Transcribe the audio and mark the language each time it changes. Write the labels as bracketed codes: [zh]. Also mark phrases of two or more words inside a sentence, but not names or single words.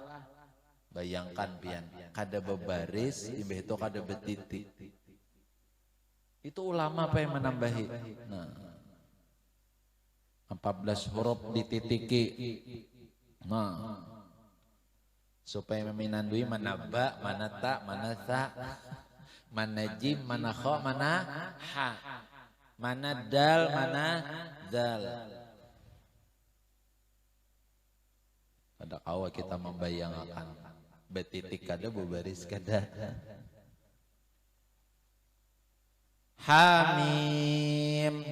[bjn] Bayangkan pian kada babaris imbah itu kada betitik. Itu ulama apa yang menambahi? Nah 14 huruf dititiki. Nah, supaya meminandui mana ba, mana ta, mana tha, mana jim, mana kha, mana ha, mana dal, mana dal. Pada awal kita membayangkan betitik kada babaris kada. Hamim.